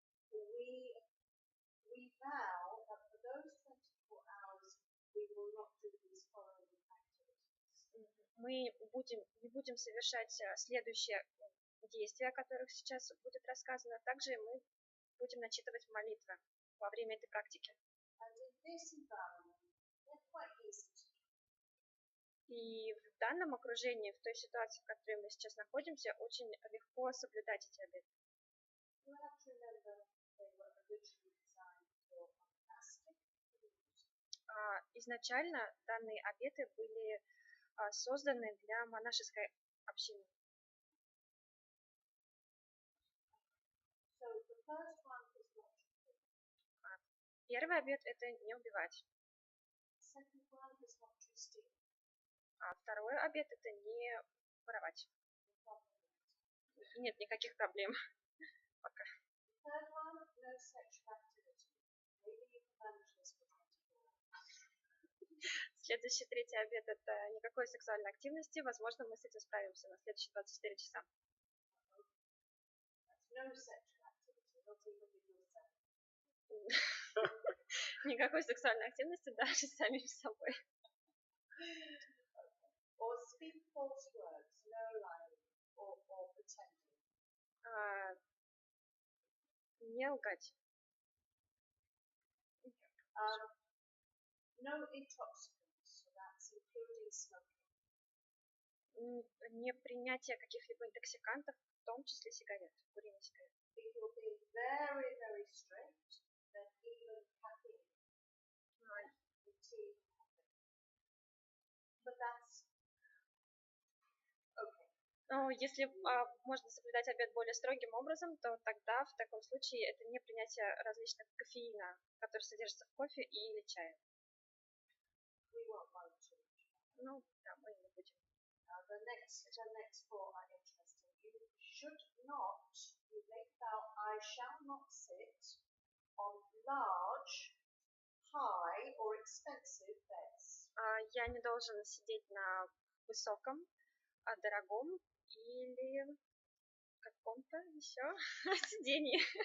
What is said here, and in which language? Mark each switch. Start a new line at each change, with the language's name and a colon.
English: we vow that for those 24 hours we will not do these following activities.
Russian: Мы не будем совершать следующие действия, о которых сейчас будет рассказано. Также мы будем начитывать молитвы во время этой практики.
English: And in this environment, they're quite easy to do.
Russian: И в данном окружении, в той ситуации, в которой мы сейчас находимся, очень легко соблюдать эти обеты.
English: You have to remember they were originally designed for monastic community.
Russian: Изначально данные обеты были созданы для монашеской общины.
English: So the first one is not to kill.
Russian: Первый обет – это не убивать.
English: Second one is not to steal.
Russian: Второй обет – это не воровать. Нет никаких проблем. Пока.
English: Third one, no sexual activity. Maybe you can manage this for 24 hours.
Russian: Следующий, третий обет – это никакой сексуальной активности. Возможно, мы с этим справимся на следующие 24 часа.
English: No sexual activity, not even with yourself.
Russian: Никакой сексуальной активности даже с самим собой.
English: Or speak false words, no lying or pretending.
Russian: Не лгать.
English: No intoxicants, so that's including smoking.
Russian: Не принятие каких-либо интоксикантов, в том числе сигарет, курение сигарет.
English: If you're being very, very strict, then even caffeine, the tea and coffee. But that's okay.
Russian: Но если можно соблюдать обет более строгим образом, то тогда в таком случае это не принятие различных кофеина, которые содержатся в кофе или чае.
English: We won't mind too much.
Russian: Ну, да, мы не будем.
English: The next four are interesting. You should not, you make vow, I shall not sit on large, high or expensive beds.
Russian: Я не должен сидеть на высоком, дорогом или каком-то еще сидении.